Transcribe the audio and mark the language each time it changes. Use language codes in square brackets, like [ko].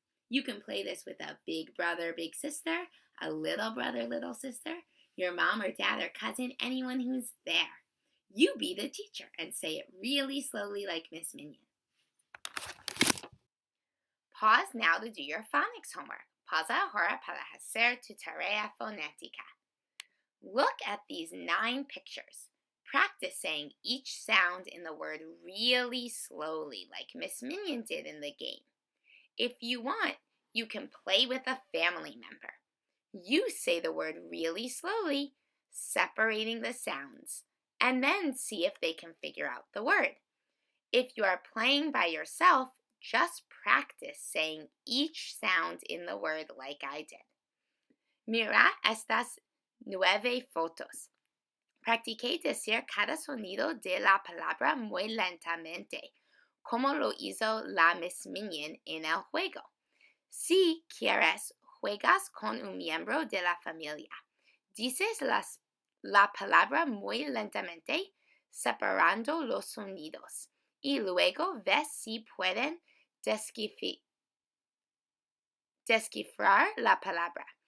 [en] You can play this with a big brother, big sister, a little brother, little sister, your mom or dad or cousin, anyone who's there. You be the teacher and say it really slowly like Miss Minion. Pause now to do your phonics homework. [es] Pausa ahora para hacer tu tarea fonética. [en] Look at these 9 pictures. Practice saying each sound in the word really slowly like Miss Minion did in the game. If you want, you can play with a family member. You say the word really slowly, separating the sounds, and then see if they can figure out the word. If you are playing by yourself, just practice saying each sound in the word like I did. [es] Mira estas 9 fotos. Practiqué decir cada sonido de la palabra muy lentamente, como lo hizo la Miss Minion en el juego. Si quieres, juegas con un miembro de la familia. Dices la palabra muy lentamente, separando los sonidos, y luego ves si pueden descifrar la palabra.